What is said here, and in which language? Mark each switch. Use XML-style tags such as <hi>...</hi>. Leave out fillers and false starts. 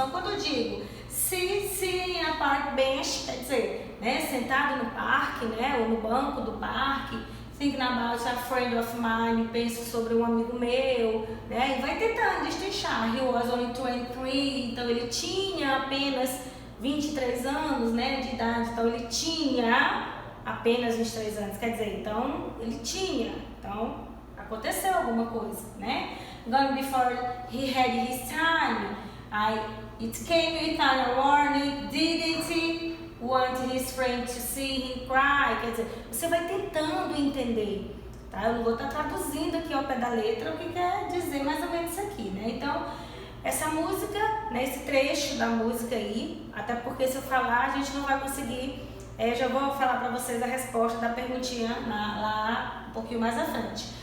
<pt>Então, quando eu digo</pt> <en>sitting in a park bench,</en> <pt>quer dizer, né, sentado no parque, né, ou no banco do parque,</pt> <en>thinking about a friend of mine,</en> <pt>penso sobre um amigo meu, né, e vai tentando destrinchar.</pt> <en>He was only 23,</en> <pt>então ele tinha apenas 23 anos, né, de idade, então ele tinha apenas 23 anos, quer dizer, então ele tinha, então aconteceu alguma coisa, né?</pt> <en>Gone before he had his time. It came without a warning. Didn't he want his friend to see him cry?</en> <pt>Quer dizer, você vai tentando entender, tá? Eu não vou estar traduzindo aqui ao pé da letra o que quer dizer mais ou menos isso aqui, né? Então, essa música, né, esse trecho da música aí, até porque se eu falar a gente não vai conseguir Eu já vou falar para vocês a resposta da perguntinha lá um pouquinho mais à frente.</pt>